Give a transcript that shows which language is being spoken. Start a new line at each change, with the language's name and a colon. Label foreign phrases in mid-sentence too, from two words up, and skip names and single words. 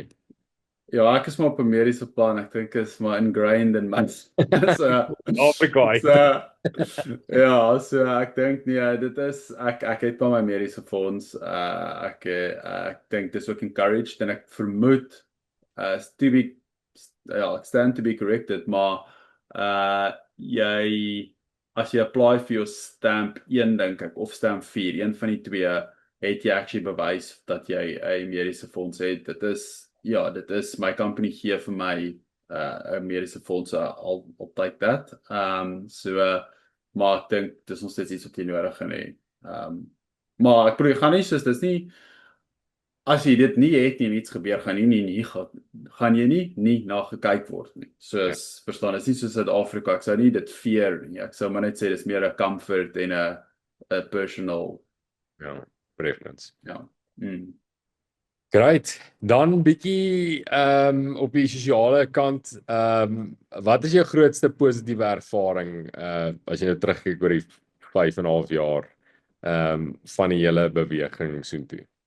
Afrikaans: Ja, ek is maar op 'n mediese plan. Ek dink is maar ingrained in my so Afrika. Ja, so ek dink nee, dit is ek het maar my mediese fonds. Ek dink dis ook encouraged en ek vermoed
English: to be
Afrikaans: ek
English: stand to be corrected,
Afrikaans: maar as jy apply vir jou stamp 1 dink ek of stamp 4, een van die twee, het jy actually bewys dat jy 'n mediese fonds het. Dit is my company gee vir my 'n mediese fonds.
English: I'll take that.
Afrikaans: Maar ek dink dis nog steeds iets wat jy nodig het. Maar ek bedoel gaan nie soos dis nie as jy dit nie het nie iets gebeur gaan jy nie na gekyk word nie. Soos verstaan, is nie soos Suid-Afrika. Ek sou nie dit fear nie. Ek sou maar net sê dis meer 'n comfort en 'n personal preference. Ja. Great. Dan bietjie op die sosiale kant, wat is jou grootste positiewe ervaring as jy nou terugkyk oor die 5.5 jaar van die hele beweging soontoe?